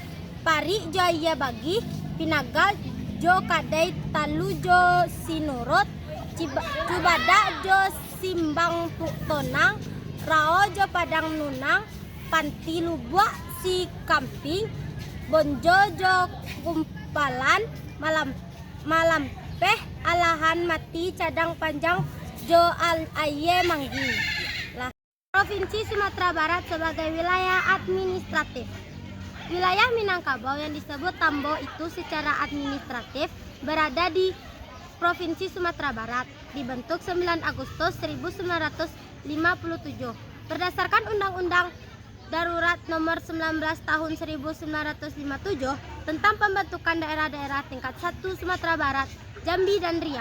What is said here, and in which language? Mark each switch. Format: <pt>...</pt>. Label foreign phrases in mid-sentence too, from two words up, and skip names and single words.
<min>Pari jo Iya Bagi, Pinagal jo Kadai Talu jo Sinurut, Cubada jo Simbang Tonang, Rao jo Padang Nunang, Panti Lubua Si Kamping, Bonjo jo Kumpalan, Malam Peh Alahan Mati Cadang Panjang jo Al Aye Manggi.</min> <id>Provinsi Sumatera Barat sebagai wilayah administratif. Wilayah Minangkabau yang disebut Tambo itu secara administratif berada di Provinsi Sumatera Barat, dibentuk 9 Agustus 1957 berdasarkan Undang-Undang Darurat Nomor 19 Tahun 1957 tentang pembentukan daerah-daerah tingkat 1 Sumatera Barat, Jambi dan Riau.</id>